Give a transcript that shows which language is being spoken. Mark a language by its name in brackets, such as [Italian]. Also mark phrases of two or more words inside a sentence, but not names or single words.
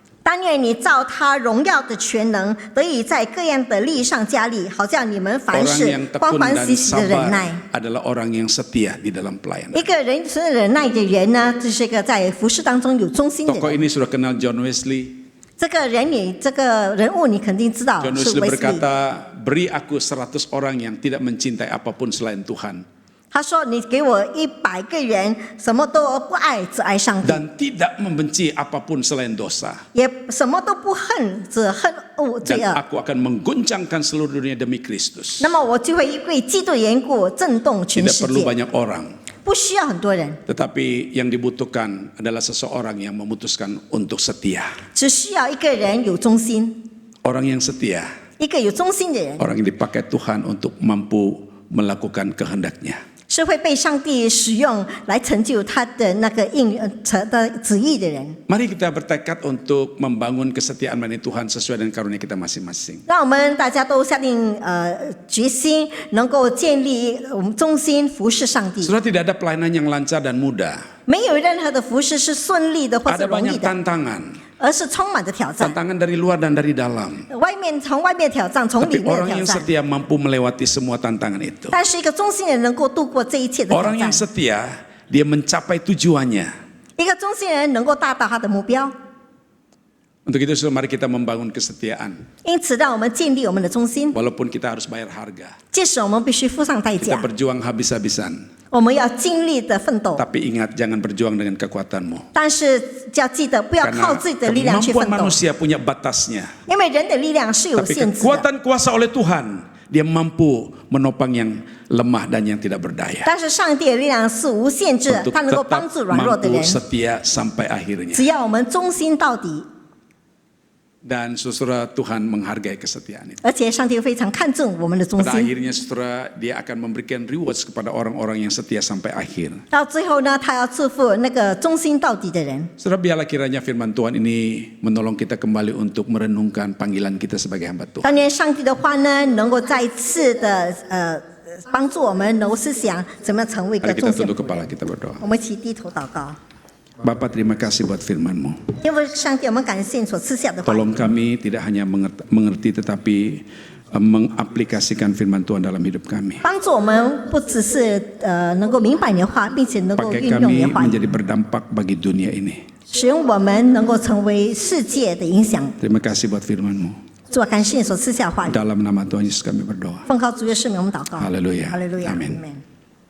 [Chinese] 但愿你照他荣耀的全能，得以在各样的力上加力，好像你们凡 [Indonesian] Orang [Chinese] 事 [Indonesian] yang [Chinese] 欢 [Indonesian] tekun [Chinese] 欢 [Indonesian] dan [Chinese] 喜喜的忍耐。 [Indonesian] sabar adalah orang yang setia di dalam pelayanan. [Chinese] 一个人是忍耐的人呢，这是一个在服侍当中有忠心的 [Indonesian] Tokoh [Chinese] 人。 [Indonesian] ini sudah kenal John Wesley. [Chinese] 这个人物你肯定知道 John 是 Wesley 威斯利。 [Indonesian] berkata, beri aku 100 orang yang tidak mencintai apapun selain Tuhan. [Chinese] 他说：“你给我100个人，什么都不爱，只爱上帝， [Indonesian] Dan tidak membenci apapun selain dosa. [Chinese] 也什么都不恨，只恨罪 [Indonesian] Dan [Chinese] 恶。 [Indonesian] aku akan mengguncangkan seluruh dunia demi Kristus. [Chinese] 那么我就会因为基督的缘故震动全 [Indonesian] Tidak [Chinese] 世 [Indonesian] perlu [Chinese] 界， [Indonesian] banyak orang. [Chinese] 不需要很多人， [Indonesian] Tetapi yang dibutuhkan adalah seseorang yang memutuskan untuk setia. [Chinese] 只需要一个人有忠心， [Indonesian] Orang yang setia. [Chinese] 一个有忠心的人 [Indonesian] Orang yang dipakai Tuhan untuk mampu melakukan kehendaknya. [Chinese] 是会被上帝使用来成就他的那个的旨意的人。 [Indonesian] Mari kita bertekad untuk membangun kesetiaan melayani Tuhan sesuai dengan karunia kita masing-masing. [Chinese] 让我们大家都下定决心，能够建立我们忠心服侍上帝。 [Indonesian] Saudara, tidak ada pelayanan yang lancar dan mudah. [Chinese] 没有任何的服侍是顺利的或者 [Indonesian] Ada [Chinese] 容易 [Indonesian] banyak [Chinese] 的， [Indonesian] tantangan. [Chinese] 而是充满着挑战。 [Indonesian] Tantangan dari luar dan dari dalam. [Chinese] 从外面挑战，从里 [Indonesian] Tapi [Chinese] 面的 [Indonesian] orang [Chinese] 挑 [Indonesian] yang [Chinese] 战。 [Indonesian] setia mampu melewati semua tantangan itu. [Chinese] 但是一个忠心的人能够度过这一切的挑 [Indonesian] Orang [Chinese] 战 [Indonesian] yang。setia, dia mencapai tujuannya. [Chinese] 一个忠心人能够达到他的目标。 [Indonesian] Untuk itu, saudara, mari kita membangun kesetiaan. [Chinese] 因此，让我们建立我们的忠心， [Indonesian] Walaupun kita harus bayar harga. [Chinese] 即使我们必须付上代 [Indonesian] Kita [Chinese] 价， [Indonesian] berjuang habis-habisan. [Chinese] 我们要尽力的奋斗， [Indonesian] Tapi ingat, jangan berjuang dengan kekuatanmu. [Chinese] 但是要记得不要靠 [Indonesian] Karena [Chinese] 自己的力量去奋 [Indonesian] kemampuan [Chinese] 斗， [Indonesian] manusia punya batasnya. [Chinese] 因为人的力量是有 [Indonesian] Tapi [Chinese] 限制的。 [Indonesian] kekuatan kuasa oleh Tuhan, dia mampu menopang yang lemah dan yang tidak berdaya. [Chinese] 但是上帝的力量是无限制的， [Indonesian] Untuk [Chinese] 他能够 [Indonesian] tetap [Chinese] 帮助软弱的 [Indonesian] mampu [Chinese] 人。 [Indonesian] setia sampai akhirnya. [Chinese] 只要我们忠心到底， [Indonesian] Dan saudara, Tuhan menghargai kesetiaan itu. [Chinese] 而且上帝非常看重我们的忠 [Indonesian] Pada [Chinese] 心。 [Indonesian] akhirnya saudara, dia akan memberikan rewards kepada orang-orang yang setia sampai akhir. [Chinese] 到最后呢，他要祝福那个忠心到底的人。 [Indonesian] Saudara, biarlah kiranya firman Tuhan ini menolong kita kembali untuk merenungkan panggilan kita sebagai hamba Tuhan. [Chinese] 当年上帝的话呢，能够再一次的帮助我们能够思想怎么样成为一个 [Indonesian] Mari [Chinese] 忠 [Indonesian] kita [Chinese] 心 [Indonesian] tunduk [Chinese] 的仆 [Indonesian] kepala [Chinese] 人。 [Indonesian] kita berdoa. [Chinese] 我们一起低头祷告， [Indonesian] Bapa, terima kasih buat firman-Mu. [Chinese] 因为上帝，我们感谢你所赐下的话语。 [Indonesian] Tolong kami tidak hanya mengerti tetapi mengaplikasikan firman Tuhan dalam hidup kami. [Chinese] 帮助我们不只是能够明白你的话，并且能够 [Indonesian] Pakai [Chinese] 运用你 [Indonesian] kami [Chinese] 的话语， [Indonesian] menjadi berdampak bagi dunia ini. [Chinese] 使用我们能够成为世界的影响。 [Indonesian] Terima kasih buat firman-Mu. [Chinese] 主啊，感谢你所赐下的话语。 [Indonesian] Dalam nama Tuhan Yesus kami berdoa. [Chinese] 奉靠主耶稣名，我们祷告。 [Indonesian] Haleluya. [Chinese] 哈利路亚， [Indonesian] Amin. [Chinese] Amen